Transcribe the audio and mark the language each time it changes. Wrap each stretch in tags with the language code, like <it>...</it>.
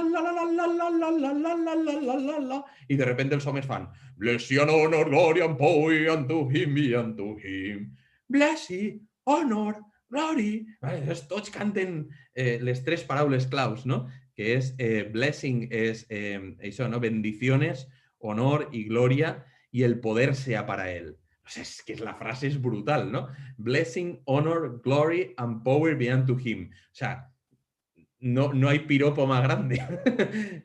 <ca>I de repente els homes fan</ca> <en>Blessing, honor, glory and power unto him be unto him. Blessing, honor, glory.</en> <ca>Llavors, tots canten les tres paraules claus, no? Que és blessing, és això, no?</ca> <es>Bendiciones, honor</es> <ca>i glòria, i</ca> <es>el poder sea para él. Es que la frase es brutal, ¿no?</es> <en>Blessing, honor, glory and power be unto him.</en> <es>O sea, no hay piropo más grande.</es>